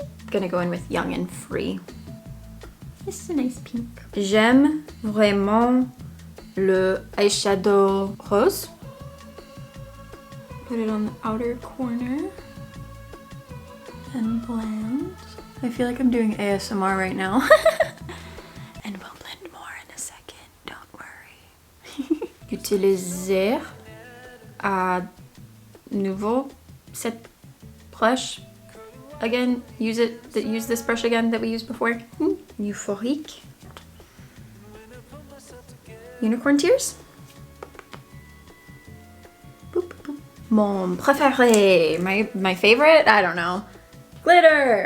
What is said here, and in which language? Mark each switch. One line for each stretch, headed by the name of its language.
English: Gonna go in with Young and Free. This is a nice pink.
French: J'aime vraiment le eyeshadow rose.
English: Put it on the outer corner and blend. I feel like I'm doing ASMR right now. And we'll blend more in a second, don't worry.
French: Utiliser à nouveau cette brush.
English: Again, use this brush again that we used before.
French: Euphorique.
English: Unicorn tears. Boop, boop.
French: Mon préféré,
English: my favorite, I don't know. Glitter.